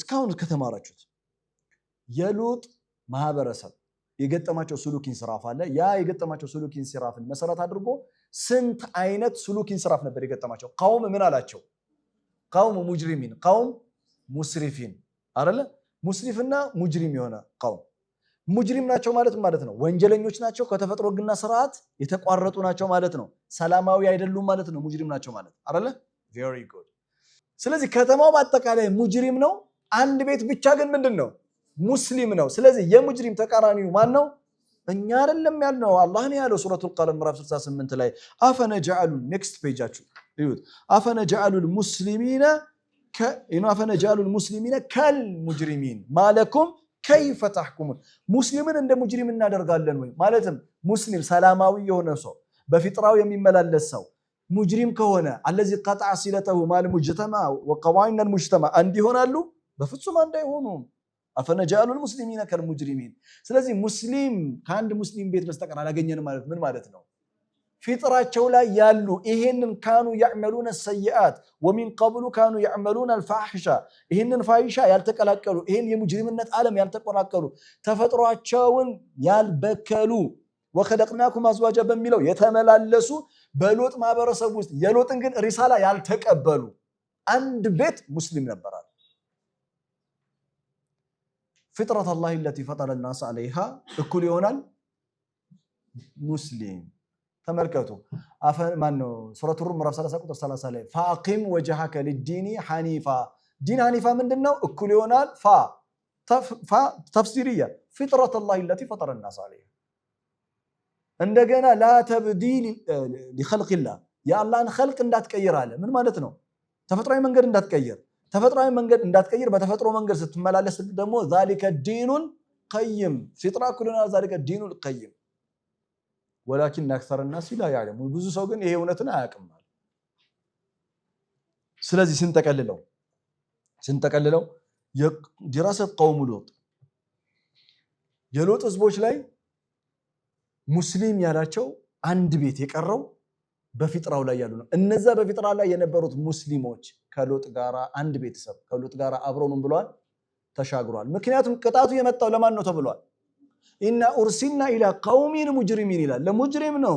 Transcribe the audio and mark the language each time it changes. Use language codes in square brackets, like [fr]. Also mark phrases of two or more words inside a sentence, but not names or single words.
[am] እስካሁን ከተማራችሁት የሉጥ ማህበረሰብ የገጠማቸው [ar] سلوك انحراف [am] አለ ያ የገጠማቸው [ar] سلوك انحراف [am] መሰረት አድርጎ ስንት አይነት [ar] سلوك انحراف [am] ነበር የገጠማቸው ቀውም ምን አላቸው [ar] قوم مجرمين قوم مسرفين [am] አይደለ ሙስሪፍና ሙጅሪም የሆነ ቀውም ሙጅሪም ናቸው ማለት ነው ወንጀለኞች ናቸው ከተፈጥሮ ግና ስርዓት የተቋረጡ ናቸው ማለት ነው ሰላማዊ አይደሉም ማለት ነው ሙጅሪም ናቸው ማለት አይደለ [en] very good [am] ስለዚህ ከተማው በአጠቃላይ ሙጅሪም ነው አንድ ቤት ብቻ ግን ምንድነው ሙስሊም ነው ስለዚህ የሙጅሪም ተቃራኒው ማን ነው እኛ አይደለም ያልነው አላህ ነው ያለው ሱረቱል ቀለም ምዕራፍ 68 ላይ አፈነጀዐሉ [en] next page [am] እዩት [ar] أفنجعل المسلمين أفنجعل المسلمين كالمجرمين ما لكم كيف تحكمون [am] ሙስሊምን እንደ ሙጅሪም እናደርጋለን ወይ ማለትም ሙስሊም ሰላማዊ የሆነ ሰው በፊጥራው የሚመላለስ ሰው ሙጅሪም ከሆነ [ar] الذي قطع صلته مع المجتمع وقوانين المجتمع [am] አንድ ይሆናሉ በፍጹም አንድ አይሆኑም አፈነጀዐሉ [ar] المسلمين كالمجرمين [am] ስለዚህ ሙስሊም ከአንድ ሙስሊም ቤት በስተቀር አላገኘንም ማለት ምን ማለት ነው ፊጥራቸው ላይ ያሉ ይሄንን ካኑ [ar] يعملون السيئات ومن قبل كانوا يعملون الفاحشه [am] ይሄንን ፋሂሻ ያልተቀላቀሉ ይሄን የሙጅሪምነት ዓለም ያልተቆራቀሉ ተፈጥሯቸውን ያልበከሉ [ar] وخلقناكم ازواجا [am] በሚለው የተመላለሱ በሉጥ ማህበረሰብ ውስጥ የሉጥን ግን ሪሳላ ያልተቀበሉ አንድ ቤት ሙስሊም ነበራል [ar] فطرة الله التي فطر الناس عليها [am] እኩል ይሆናል ሙስሊም ተመልከቱ ማነው ሱረቱ ሩም ምዕራፍ 30 ቁጥር 30 ላይ [ar] فاقم وجهك للدين حنيفا دين حنيفا [am] ምንድነው እኩል ይሆናል ተፍሲሪያ [ar] فطرة الله التي فطر الناس عليها [am] እንደገና [ar] لا تبديل لخلق الله [am] የአላህን خلق እንዳትቀይር አለ ምን ማለት ነው ተፈጥሯዊ መንገድ እንዳትቀይር ተፈጥሯዊ መንገድ እንዳትቀይር በተፈጥሮ መንገድ ስትመላለስ ደግሞ [ar] ذلك الدين القيم فطرة كلنا ذلك الدين القيم ولكن اكثر الناس لا يعلمون [am] ብዙ ሰው ግን ይሄ እውነትን አያውቅም ማለት ስለዚህ ስንጠቀልለው የድራሰት قوم ሉጥ የሉጥ ህዝቦች ላይ ሙስሊም ያላቸው አንድ ቤት የቀረው በፊጥራው ላይ ያሉ ነው እነዛ በፊጥራው ላይ የነበሩት ሙስሊሞች ከሉጥ ጋራ አንድ ቤተሰብ ከሉጥ ጋራ አብረው ምን ብለዋል ተሻግሯል ምክንያቱም ቅጣቱ የመጣው ለማን ነው ተብሏል [ar] إنا أرسلنا إلى قوم مجرمين [am] ይላል ለሙጅሪም